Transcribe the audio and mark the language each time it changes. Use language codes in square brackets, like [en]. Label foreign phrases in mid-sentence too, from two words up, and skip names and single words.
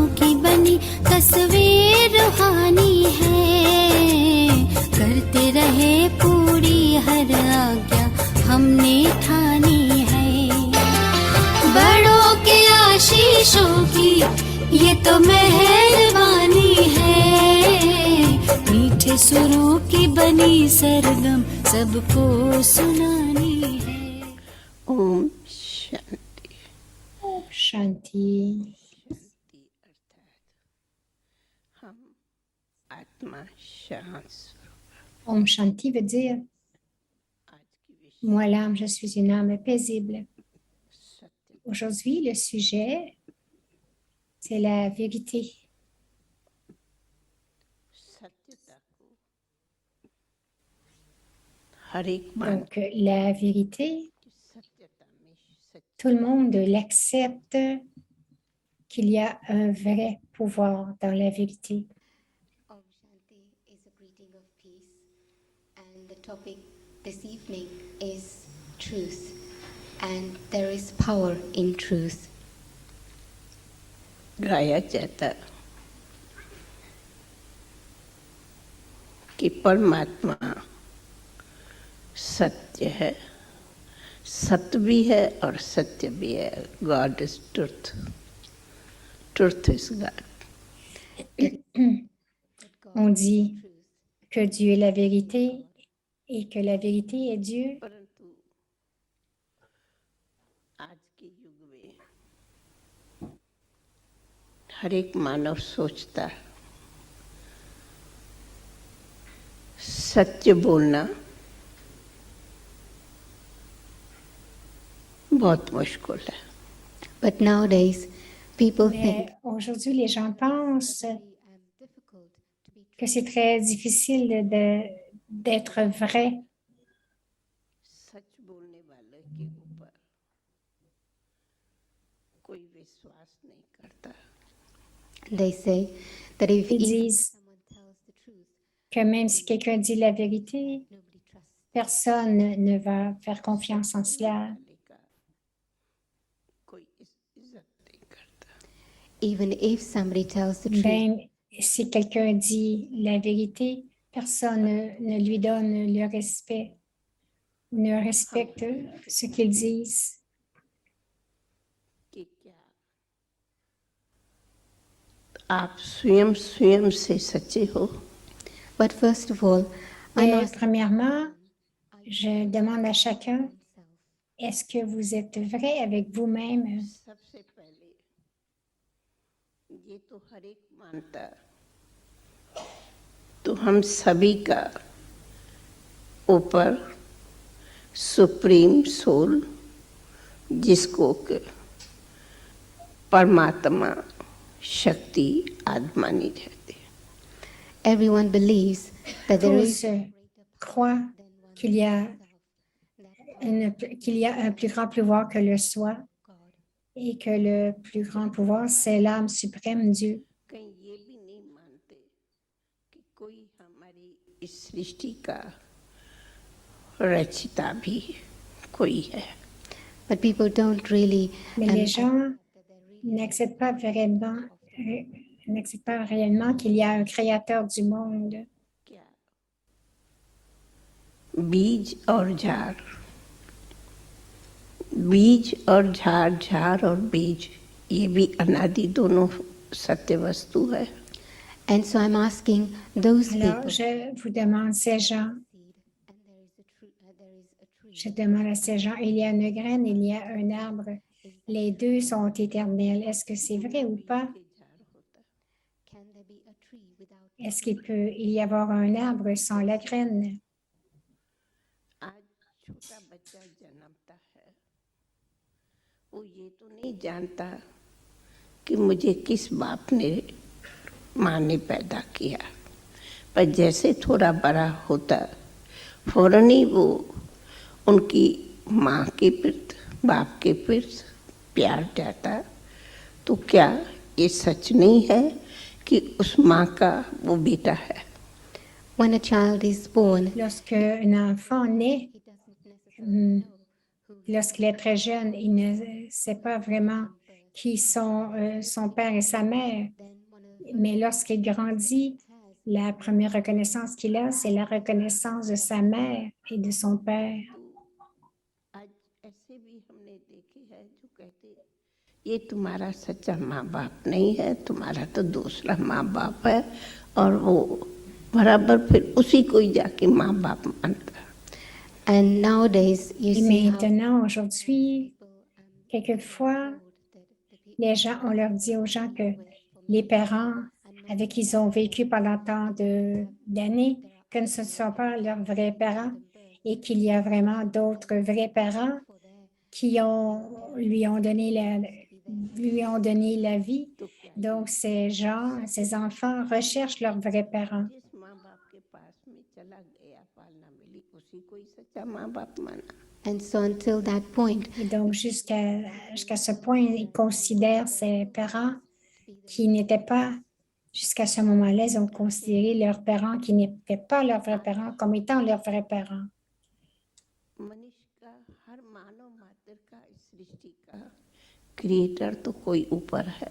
[hi] की बनी तस्वीर रूहानी है करते रहे पूरी हर आज्ञा हमने ठानी है बड़ों के आशीषों की ये तो मेहरबानी है मीठे सुरों की बनी सरगम सबको सुनानी है ओम शांति ओम शांति. अर्थात हम आत्मा शांत स्वरूप ओम शांति [fr] veut dire [hi] आज की विषय [fr] moi l'âme, je suis une âme paisible. [hi] सत्य [fr] Aujourd'hui, le sujet, c'est la vérité. [hi] सत्यता को हर एक मान [fr] Donc, la vérité, [hi] की सत्यता में सत्य [fr] tout le monde l'accepte qu'il y a un vrai pouvoir dans la vérité. [hi] ओम शांति [en] is a greeting of peace, and the topic this evening is truth, and there is power in truth. [hi] गाया जाता कि परमात्मा सत्य है सत्य भी है और सत्य भी है [en] God is truth truth is God [fr] On dit que Dieu est la vérité et que la vérité est Dieu. [hi] परंतु आज के युग में हर एक मानव सोचता है सत्य बोलना बहुत मुश्किल है [en] But nowadays, people think [fr] Mais aujourd'hui, les gens pensent [en] difficult to be [fr] que c'est très difficile d'être vrai. [hi] सच बोलने वाले के ऊपर कोई विश्वास नहीं करता [en] They say that if [fr] Ils [en] even [fr] disent [en] someone tells the truth, [fr] que même si quelqu'un dit la vérité, [en] nobody trusts. [fr] personne ne va faire confiance en cela. [hi] वाले का कोई इज्जत नहीं करता [en] Even if somebody tells the truth, [fr] Même si quelqu'un dit la vérité, personne ne lui donne le respect, ne respecte ce qu'ils disent. [hi] कि क्या आप स्वयं स्वयं से सच्चे हो [en] but first of all, I'm [fr] Et [en] asking [fr] premièrement, je demande à chacun, [en] myself, [fr] est-ce que vous êtes vrai avec vous-même? [hi] सबसे पहले ये तो हर एक मानता तो हम सभी का ऊपर [en] supreme soul [hi] जिसको कि परमात्मा शक्ति आत्मा मानी जाती है [en] everyone believes that there is [fr] Tous croient qu'il y a un plus grand pouvoir que le soi et que le plus grand pouvoir, c'est l'âme suprême, Dieu. [hi] कहीं ये भी नहीं मानते कि कोई हमारी इस सृष्टि का रचिता भी कोई है [en] but people don't really [fr] Mais les gens n'acceptent pas réellement qu'il y a un créateur du monde. [hi] क्या बीज और झाड़ झाड़ और बीज ये भी अनादि दोनों सत्य वस्तु है [en] and so I'm asking those [fr] Alors, [en] people [fr] je vous demande, ces gens, Je demande à ces gens, il y a une graine, il y a un arbre. Les deux sont éternels. Est-ce que c'est vrai ou pas? Est-ce qu'il peut y avoir un arbre sans la graine? [hi] आज छोटा बच्चा जन्मता है, वो ये तो नहीं जानता कि मुझे किस बाप ने माँ ने पैदा किया, पर जैसे थोड़ा बड़ा होता फौरन ही वो उनकी माँ के प्रति बाप के प्रति प्यार जाता। तो क्या ये सच नहीं है कि उस माँ का वो बेटा है? [en] When a child is born, [fr] Lorsque un enfant naît, [en] he doesn't necessarily know who he [fr] lorsqu'il est très jeune, il ne sait pas vraiment qui sont son père et sa mère. [en] then one of the [fr] Mais lorsqu'il grandit, la première reconnaissance qu'il a, c'est la reconnaissance de sa mère et de son père. [hi] आज ऐसे भी हमने देखे हैं जो कहते ये तुम्हारा सच्चा माँ बाप नहीं है, तुम्हारा तो दूसरा माँ बाप है, और वो बराबर फिर उसी को ही जाके माँ बाप मानता। [en] And nowadays, you [fr] Et [en] see how [fr] maintenant, aujourd'hui, [en] people, [fr] quelquefois, [en] told that the people [fr] les gens, on leur dit aux gens que les parents avec qui ils ont vécu pendant tant d'années, que ce ne sont pas leurs vrais parents et qu'il y a vraiment d'autres vrais parents qui lui ont donné la vie. Donc, ces gens, ces enfants recherchent leurs vrais parents. [hi] जिस माँ बाप के पास में चला गया, पालना मिली, उसी को ही सच्चा माँ बाप माना। [en] And so until that point, [fr] Et donc, jusqu'à ce point, ils considèrent ces parents qui n'étaient pas, jusqu'à ce moment-là, ils ont considéré leurs parents qui n'étaient pas leurs vrais parents comme étant leurs vrais parents. [hi] मनुष्य का हर मानव मात्र का इस सृष्टि का क्रिएटर तो कोई ऊपर है।